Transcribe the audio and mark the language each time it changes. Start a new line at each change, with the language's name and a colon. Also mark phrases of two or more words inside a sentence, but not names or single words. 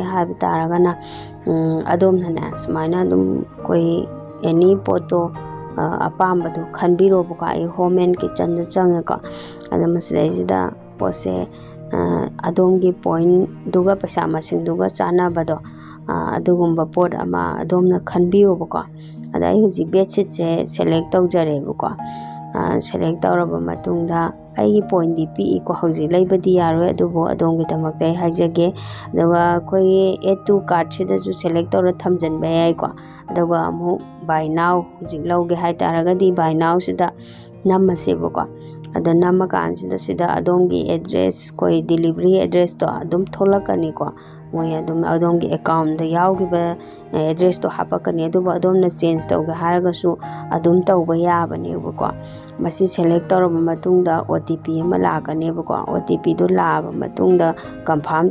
Manipuri: ꯍꯥꯏꯕ ꯇꯥꯔꯒꯅ ꯑꯗꯣꯝꯅꯅꯦ ꯁꯨꯃꯥꯏꯅ ꯑꯗꯨꯝ ꯑꯩꯈꯣꯏ ꯑꯦꯅꯤ ꯄꯣꯠꯇꯣ ꯑꯄꯥꯝꯕꯗꯣ ꯈꯟꯕꯤꯔꯣꯕꯀꯣ ꯑꯩ
English: home and kitchen
Manipuri: ꯆꯪꯉꯦꯀꯣ ꯑꯗ ꯃꯁꯤꯗꯩꯁꯤꯗ ꯄꯣꯠꯁꯦ ꯑꯗꯣꯝꯒꯤ ꯄꯣꯏꯟꯗꯨꯒ ꯄꯩꯁꯥ ꯃꯁꯤꯡꯗꯨꯒ ꯆꯥꯟꯅꯕꯗꯣ ꯑꯗꯨꯒꯨꯝꯕ ꯄꯣꯠ ꯑꯃ ꯑꯗꯣꯝꯅ ꯈꯟꯕꯤꯌꯣꯕꯀꯣ ꯑꯗ ꯑꯩ ꯍꯧꯖꯤꯛ ꯕꯦꯠꯁꯤꯠꯁꯦ ꯁꯦꯂꯦꯛ ꯇꯧꯖꯔꯦꯕꯀꯣ ꯁꯦꯂꯦꯛ ꯇꯧꯔꯕ ꯃꯇꯨꯡꯗ ꯑꯩꯒꯤ ꯄꯣꯏꯟꯗꯤ ꯄꯤꯛꯏꯀꯣ ꯍꯧꯖꯤꯛ ꯂꯩꯕꯗꯤ ꯌꯥꯔꯣꯏ ꯑꯗꯨꯕꯨ ꯑꯗꯣꯝꯒꯤꯗꯃꯛꯇ ꯑꯩ ꯍꯥꯏꯖꯒꯦ ꯑꯗꯨꯒ ꯑꯩꯈꯣꯏꯒꯤ
English: add to cart
Manipuri: ꯁꯦꯂꯦꯛ ꯇꯧꯔ ꯊꯝꯖꯤꯟꯕ ꯌꯥꯏꯀꯣ ꯑꯗꯨꯒ ꯑꯃꯨꯛ
English: buy now
Manipuri: ꯍꯧꯖꯤꯛ ꯂꯧꯒꯦ ꯍꯥꯏꯇꯥꯔꯒꯗꯤ
English: buy now
Manipuri: ꯁꯤꯗ ꯅꯝꯃꯁꯦꯕꯀꯣ ꯑꯗ ꯅꯝꯃꯀꯥꯟꯁꯤꯗ ꯁꯤꯗ ꯑꯗꯣꯝꯒꯤ ꯑꯦꯗ꯭ꯔꯦꯁ ꯑꯩꯈꯣꯏ
English: delivery address
Manipuri: ꯑꯗꯨꯝ ꯊꯣꯛꯂꯛꯀꯅꯤꯀꯣ ꯃꯣꯏ ꯑꯗꯨꯝ ꯑꯗꯣꯝꯒꯤ ꯑꯦꯀꯥꯎꯟꯗ ꯌꯥꯎꯈꯤꯕ ꯑꯦꯗ꯭ꯔꯦꯁꯇꯣ ꯍꯥꯞꯄꯛꯀꯅꯤ ꯑꯗꯨꯕꯨ ꯑꯗꯣꯝꯅ ꯆꯦꯟꯖ ꯇꯧꯒꯦ ꯍꯥꯏꯔꯒꯁꯨ ꯑꯗꯨꯝ ꯇꯧꯕ ꯌꯥꯕꯅꯦꯕꯀꯣ ꯃꯁꯤ ꯁꯦꯂꯦꯛ ꯇꯧꯔꯕ ꯃꯇꯨꯡꯗ OTP ꯑꯃ ꯂꯥꯛꯀꯅꯦꯕꯀꯣ OTPꯗꯣ ꯂꯥꯛꯑꯕ ꯃꯇꯨꯡꯗ ꯀꯟꯐꯥꯔꯝ